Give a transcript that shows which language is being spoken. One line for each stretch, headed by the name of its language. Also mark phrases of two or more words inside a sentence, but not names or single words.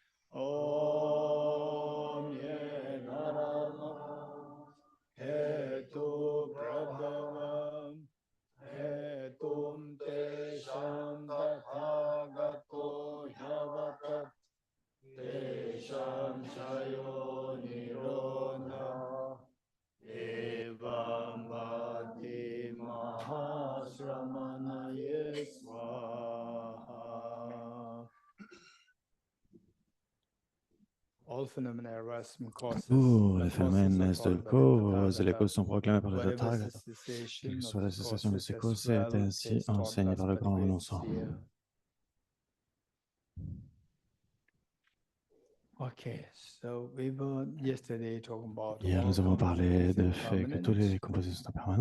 Sanskrit: Om ye dharma hetu prabhava hetum te shandatha gato yavatat te chayo nirodha evam vati mahashramana yeswaha
French: Tous les phénomènes naissent de cause, et les causes sont proclamées par le Tathagata. Quelle que soit la cessation de ces causes, c'est ainsi enseigné par le grand renonçant. Hier, nous avons parlé du fait que tous les composés sont impermanents.